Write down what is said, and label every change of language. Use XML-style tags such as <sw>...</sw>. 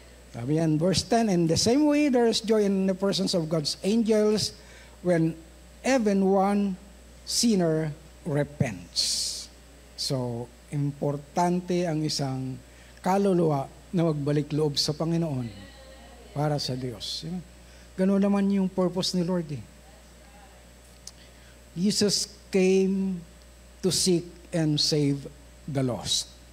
<tl>Sabi yan,</tl> <en>verse 10, "In the same way, there is joy in the presence of God's angels when even one sinner repents."</en> <tl>So, importante ang isang kaluluwa na magbalik loob sa Panginoon para sa Diyos. Ganun naman yung purpose ni Lord eh.</tl> <en>Jesus came to seek and save the lost.</en>